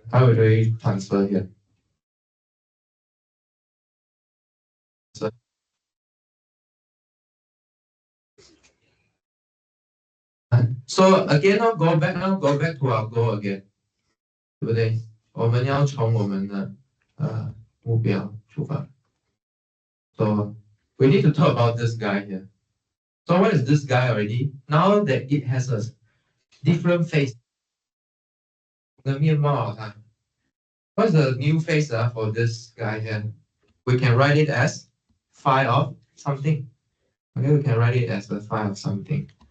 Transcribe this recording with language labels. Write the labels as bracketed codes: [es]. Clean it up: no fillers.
[en] How do we transfer here? So again, go back to our goal again， [zh] 对不对？我们要从我们的目标出发。 [en] So we need to talk about this guy here. So what is this guy already? Now that it has a different face. [zh] 的面貌啊 [en] What's the new face for this guy here? We can write it as phi of something. Okay, we can write it as a phi of something.